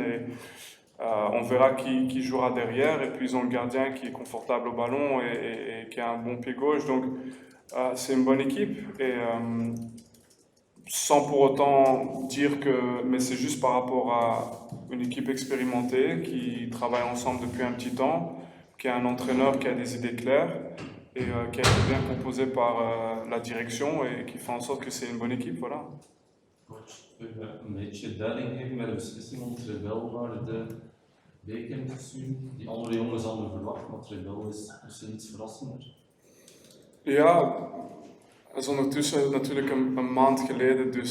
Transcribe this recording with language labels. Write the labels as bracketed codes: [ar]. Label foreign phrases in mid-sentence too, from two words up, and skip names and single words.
[fr] On verra qui jouera derrière, et puis ils ont le gardien qui est confortable au ballon et qui a un bon pied gauche, donc c'est une bonne équipe, et sans pour autant dire que, mais c'est juste par rapport à une équipe expérimentée qui travaille ensemble depuis un petit temps, qui a un entraîneur qui a des idées claires et qui a été bien composé par la direction et qui fait en sorte que c'est une bonne équipe, voilà. [nl] Een beetje duiding geven met de beslissing om Trevell naar de weekend gezien, die andere jongens hadden verwacht, maar Trebel is misschien iets verrassender. Ja, dat is ondertussen natuurlijk een maand geleden, dus